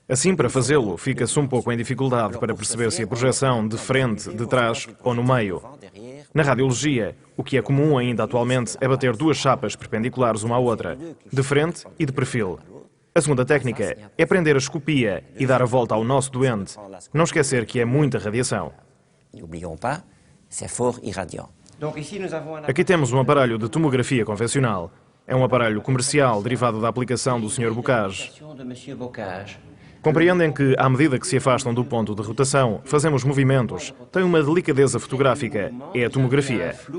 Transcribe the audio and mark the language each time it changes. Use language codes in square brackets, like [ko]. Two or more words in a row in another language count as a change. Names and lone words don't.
[pt] Assim, para fazê-lo, fica-se um pouco em dificuldade para perceber se a projeção de frente, de trás ou no meio. Na radiologia, o que é comum ainda atualmente é bater duas chapas perpendiculares uma à outra, de frente e de perfil. A segunda técnica é prender a escopia e dar a volta ao nosso doente. Não esquecer que é muita radiação. [fr] N'oublions pas, c'est fort irradiant. [pt] Aqui temos um aparelho de tomografia convencional. É um aparelho comercial derivado da aplicação do Sr. Bocage. Compreendem que, à medida que se afastam do ponto de rotação, fazemos movimentos. Tem uma delicadeza fotográfica. É a tomografia.